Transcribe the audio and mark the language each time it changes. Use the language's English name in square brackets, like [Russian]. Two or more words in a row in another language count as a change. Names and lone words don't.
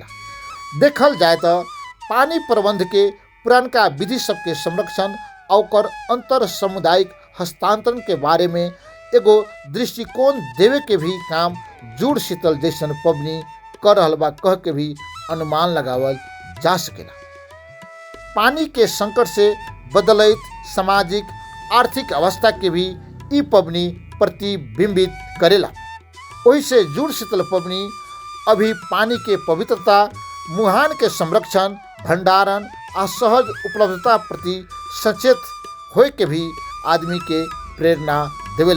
[Bhojpuri] देखल जाए तो पानी प्रबंध के पुरानका विधि सबके संरक्षण और अंतर सामुदायिक हस्तांतरण के बारे में एगो दृष्टिकोण देवे के भी काम जुड़ शीतल जैसन पबनी कर रहल बा कह के भी अनुमान लगावल जा सकेला। पानी के संकट से बदलैत सामाजिक आर्थिक अवस्था के भी ई पबनी प्रतिबिंबित करेला। वही से जुड़ शीतल पबनी अभी पानी के पवित्रता, मुहान के संरक्षण, भंडारण आ सहज उपलब्धता प्रति सचेत होए के भी आदमी के प्रेरणा देवेला।